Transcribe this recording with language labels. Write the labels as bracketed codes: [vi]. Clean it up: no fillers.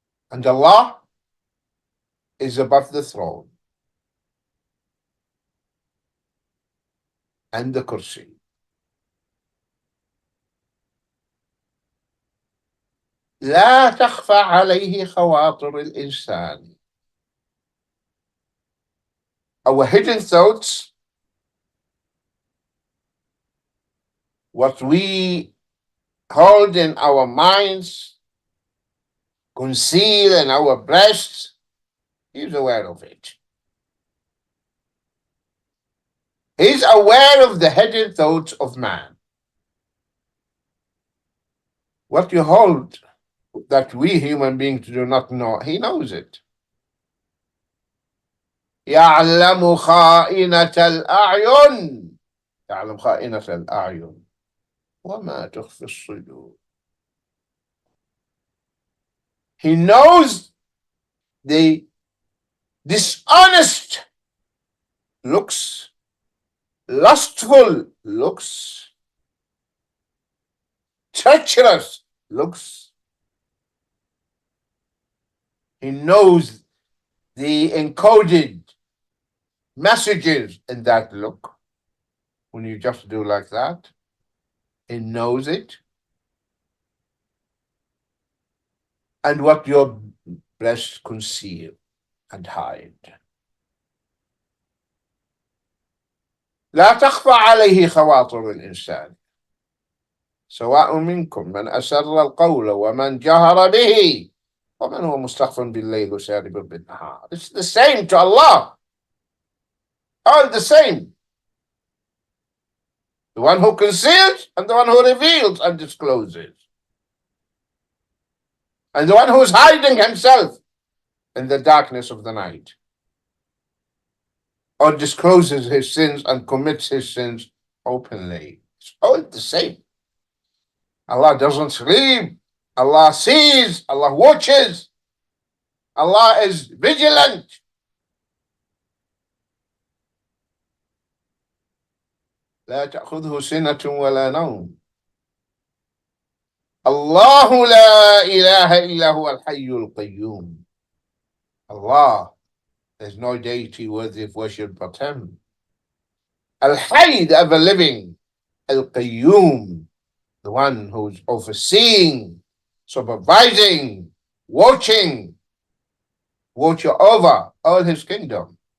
[en] And Allah is above the throne and the kursi. [ar] لا تخفى عليه خواطر الإنسان. [en] Our hidden thoughts, what we hold in our minds, conceal in our breasts, he's aware of it. He's aware of the hidden thoughts of man. What you hold that we human beings do not know, he knows it. [ar] يعلم خائنة الأعين يعلم خائنة الأعين وما تخفي الصدور. [en] He knows the dishonest looks, lustful looks, treacherous looks. He knows the encoded messages in that look. When you just do like that, he knows it. And what your breasts conceal and hide. [ar] لا تخفى عليه خواطر الإنسان سواء منكم من أسر القول ومن جهر به ومن هو مستخف بالليل وسارب بالنهار. [en] It's the same to Allah. All the same. The one who conceals and the one who reveals and discloses. And the one who is hiding himself in the darkness of the night. Or discloses his sins and commits his sins openly. It's all the same. Allah doesn't sleep. Allah sees. Allah watches. Allah is vigilant. [ar] لا تأخذه سنة ولا نوم. الله لا إله إلا هو الحي القيوم. [en] Allah, there's no deity worthy of worship but Him. Al-Hayy, the ever-living. Al-Qayyum, the one who's overseeing, supervising, watching over all His kingdom.